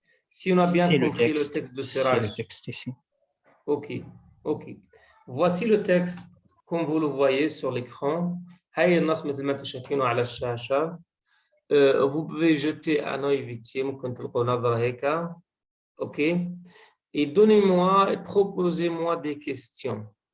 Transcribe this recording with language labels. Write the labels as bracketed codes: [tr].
[fr] Si on a bien compris le texte de Siraj. C'est le texte ici. Ok. Voici le texte comme vous le voyez sur l'écran. [ar] هاي النص مثل ما انتم شايفينه على الشاشة. [fr] Vous pouvez jeter un œil vite fait, [ar] ممكن تلقوا نظرة هيك. [fr] Ok. Et donnez-moi et proposez-moi des questions.